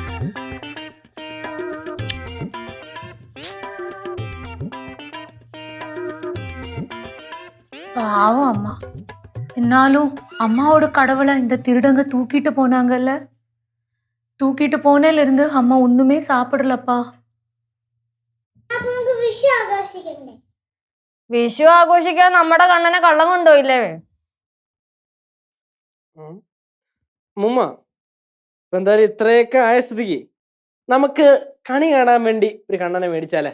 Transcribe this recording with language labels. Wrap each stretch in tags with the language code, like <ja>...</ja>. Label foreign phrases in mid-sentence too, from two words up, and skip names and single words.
<ta>பாவம் அம்மா. என்னாலும் அம்மாவோட கடவுளை இந்த திருடங்க தூக்கிட்டு போனாங்கல்ல. தூக்கிட்டு போனேல இருந்து அம்மா ஒண்ணுமே சாப்பிடலப்பா.</ta> <ml>വിഷു ആഘോഷിക്കാൻ നമ്മുടെ കണ്ണനെ കള്ളം കൊണ്ടുപോയില്ലേ? മുമ്മ, ഇപ്പൊ എന്തായാലും ഇത്രയൊക്കെ ആയ സ്ഥിതിക്ക് നമുക്ക് കണി കാണാൻ വേണ്ടി ഒരു കണ്ണനെ മേടിച്ചാലേ?</ml>